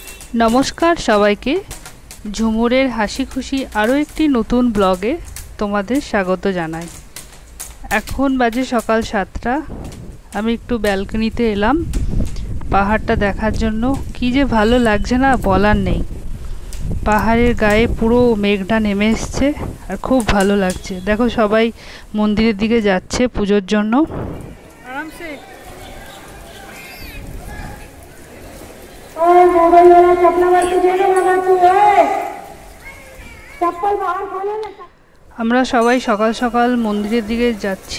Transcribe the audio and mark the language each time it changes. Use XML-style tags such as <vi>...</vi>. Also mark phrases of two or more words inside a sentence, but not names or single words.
<bn>নমস্কার সবাইকে ঝুমুরের হাসি খুশি আরো একটি নতুন ব্লগে তোমাদের স্বাগত জানাই। এখন বাজে সকাল 7টা। আমি একটু ব্যালকনিতে এলাম পাহাড়টা দেখার জন্য। কি যে ভালো লাগছে না বলার নেই। পাহাড়ের গায়ে পুরো মেঘটা নেমে এসেছে আর খুব ভালো লাগছে। দেখো সবাই মন্দিরের দিকে যাচ্ছে পুজোর জন্য। आरामसे আমরা সবাই সকাল সকাল মন্দিরের দিকে যাচ্ছি।</bn>